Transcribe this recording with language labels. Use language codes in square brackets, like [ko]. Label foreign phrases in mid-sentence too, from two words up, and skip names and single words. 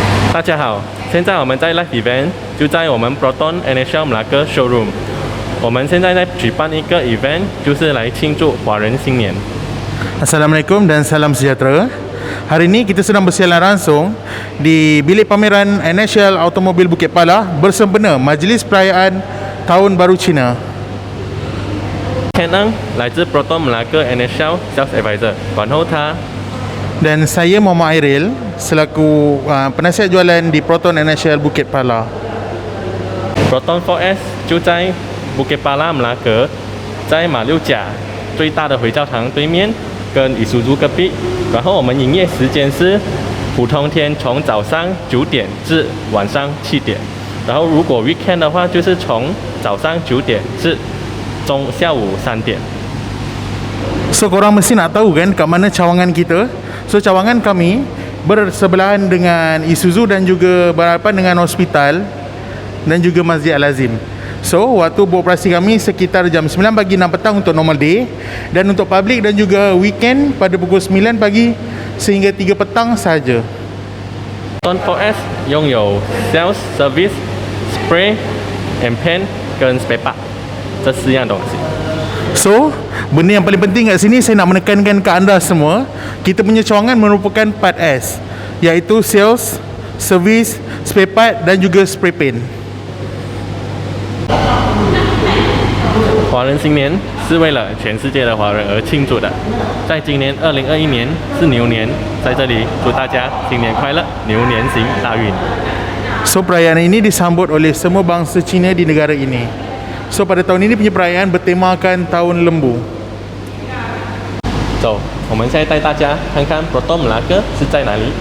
[zh] 大家好，现在我们在 [en] live event [zh] 就在我们 Proton NHL Melaka showroom。我们现在在举办一个 event，就是来庆祝华人新年。 [ms] Assalamualaikum dan salam sejahtera. Hari ini kita sedang bersiaran langsung di bilik pameran NHL Automobil Bukit Pala bersempena Majlis Perayaan Tahun Baru Cina. [zh] Ken Ang 来自 Proton Melaka NHL [en] Sales Advisor， [zh] 然后他 [ms] Dan saya Muhammad Airil selaku penasihat jualan di Proton NHL Bukit Pala. [zh] Proton 4S 就在 Bukit Pala Melaka，在马六甲最大的回教堂对面，跟Isuzu隔壁。然后我们营业时间是普通天从早上9点至晚上7点，然后如果 weekend 的话，就是从早上9点至下午3点。 [ms] So korang mesti nak tahu kan kat mana cawangan kita. So cawangan kami bersebelahan dengan Isuzu dan juga berhadapan dengan hospital dan juga Masjid Al-Azim. So waktu beroperasi kami sekitar jam 9 pagi 6 petang untuk [en] normal day, [ms] dan untuk public dan juga weekend pada pukul 9 pagi sehingga 3 petang sahaja. [zh] Proton 4S 拥有 [en] sales service spray and paint [zh] 跟 [en] spare part [zh] 这4样东西。 [ms] So, benda yang paling penting kat sini saya nak menekankan ke anda semua, kita punya cawangan merupakan part S, iaitu [en] sales, service, spare part [ms] dan juga [en] spray paint. [zh] 华人新年是为了全世界的华人而庆祝的。在今年2021年是牛年，在这里祝大家新年快乐，牛年行大运。 [ms] So, perayaan ini disambut oleh semua bangsa Cina di negara ini. So, pada tahun ini punya perayaan bertemakan Tahun Lembu. [zh] 走，我们现在带大家看看 Proton Melaka 是在哪里。